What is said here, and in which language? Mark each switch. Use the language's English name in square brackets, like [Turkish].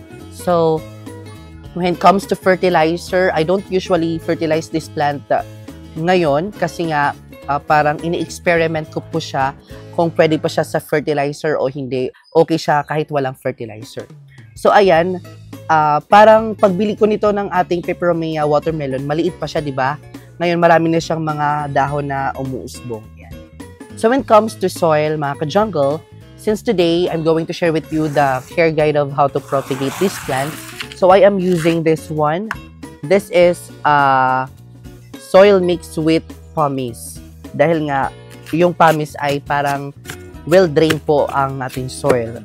[English] So, when it comes to fertilizer, I don't usually fertilize this plant [Filipino] ngayon kasi nga, parang ini-experiment ko po siya kung pwede pa siya sa fertilizer o hindi. Okay siya kahit walang fertilizer. So, ayan. Parang pagbili ko nito ng ating Peperomia watermelon, maliit pa siya, di ba? Ngayon, marami na siyang mga dahon na umuusbong. Yan. [English] So, when it comes to soil, [Filipino] mga ka-jungle, [English] since today, I'm going to share with you the care guide of how to propagate this plant. So, I am using this one. This is soil mixed with pumice. [Filipino] Dahil nga, yung pumice ay parang well-drained po ang ating soil.